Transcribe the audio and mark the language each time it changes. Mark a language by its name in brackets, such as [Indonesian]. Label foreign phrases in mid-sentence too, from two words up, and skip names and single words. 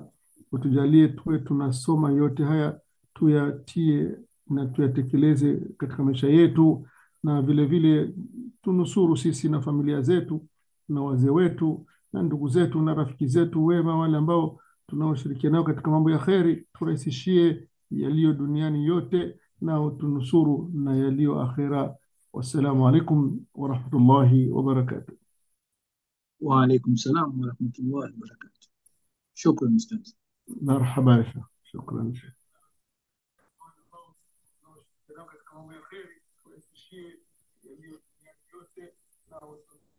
[Swahili] Utujalie tuwe tunasoma yote haya, tuyatie na tuyatekeleze katika maisha yetu, na vile vile tunusuru sisi na familia zetu na wazee wetu na ndugu zetu na rafiki zetu wema, wale ambao tunaoshirikiana nao katika mambo ya kheri. Turahisishie yaliyo duniani yote na utunusuru na yaliyo akhera. [Arabic] والسلام عليكم ورحمة الله وبركاته. وعليكم السلام ورحمة الله وبركاته. شكرا أستاذ. مرحبا يا شيخ. شكرا شيخ.